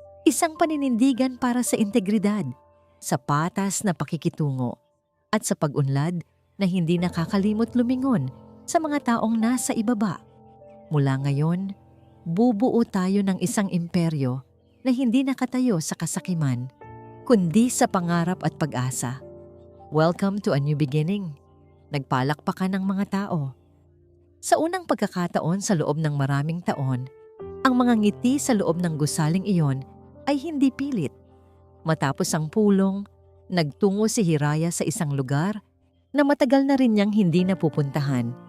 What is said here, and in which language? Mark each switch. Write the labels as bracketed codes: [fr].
[tl] Isang paninindigan para sa integridad, sa patas na pakikitungo, at sa pag-unlad na hindi nakakalimot lumingon sa mga taong nasa ibaba. Mula ngayon, bubuo tayo ng isang imperyo na hindi nakatayo sa kasakiman, kundi sa pangarap at pag-asa. [en] Welcome to a new beginning. [tl] Nagpalakpakan ng mga tao. Sa unang pagkakataon sa loob ng maraming taon, ang mga ngiti sa loob ng gusaling iyon ay hindi pilit. Matapos ang pulong, nagtungo si Hiraya sa isang lugar na matagal na rin niyang hindi napupuntahan.